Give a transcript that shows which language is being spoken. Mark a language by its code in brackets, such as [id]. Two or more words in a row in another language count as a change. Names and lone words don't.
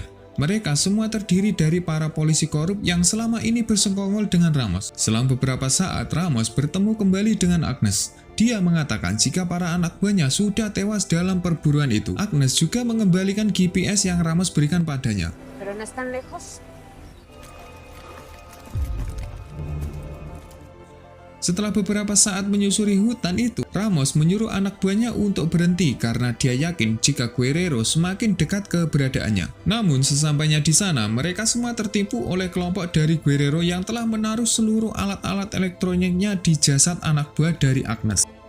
[id] Mereka semua terdiri dari para polisi korup yang selama ini bersekongkol dengan Ramos. Selang beberapa saat, Ramos bertemu kembali dengan Agnes. Dia mengatakan jika para anak buahnya sudah tewas dalam perburuan itu. Agnes juga mengembalikan GPS yang Ramos berikan padanya. [es] Pero no están lejos. [id] Setelah beberapa saat menyusuri hutan itu, Ramos menyuruh anak buahnya untuk berhenti karena dia yakin jika Guerrero semakin dekat keberadaannya. Namun sesampainya di sana, mereka semua tertipu oleh kelompok dari Guerrero yang telah menaruh seluruh alat-alat elektroniknya di jasad anak buah dari Agnes.